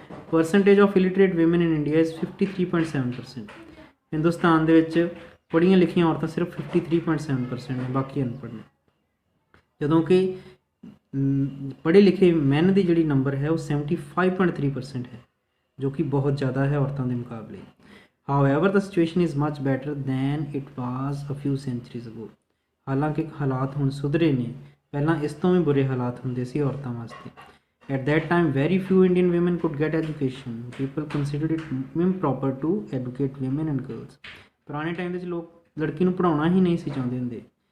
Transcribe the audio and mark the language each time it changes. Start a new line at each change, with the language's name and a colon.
English: Percentage of illiterate women in India is 53.7%।
Punjabi: Hindustan ਦੇ ਵਿੱਚ ਪੜ੍ਹੀਆਂ ਲਿਖੀਆਂ ਔਰਤਾਂ ਸਿਰਫ 53.7% ਨੇ, ਬਾਕੀ ਅਨਪੜ੍ਹ ਨੇ। ਜਦੋਂ ਕਿ ਪੜ੍ਹੇ ਲਿਖੇ ਮੈਨ ਦੀ ਜਿਹੜੀ ਨੰਬਰ ਹੈ ਉਹ 75.3% ਹੈ, ਜੋ ਕਿ ਬਹੁਤ ਜ਼ਿਆਦਾ ਹੈ ਔਰਤਾਂ ਦੇ ਮੁਕਾਬਲੇ।
English: However, the situation is much better than it was a few centuries ago.
Punjabi: ਹਾਲਾਂਕਿ ਹਾਲਾਤ ਹੁਣ ਸੁਧਰੇ ਨੇ, ਪਹਿਲਾਂ ਇਸ ਤੋਂ ਵੀ ਬੁਰੇ ਹਾਲਾਤ ਹੁੰਦੇ ਸੀ ਔਰਤਾਂ ਵਾਸਤੇ।
English: At that time, very few Indian women could get education. People considered it improper to educate women and girls.
Punjabi: ਪੁਰਾਣੇ ਟਾਈਮ ਦੇ ਵਿੱਚ ਲੋਕ ਲੜਕੀ ਨੂੰ ਪੜ੍ਹਾਉਣਾ ਹੀ ਨਹੀਂ ਸੀ ਚਾਹੁੰਦੇ ਹੁੰਦੇ।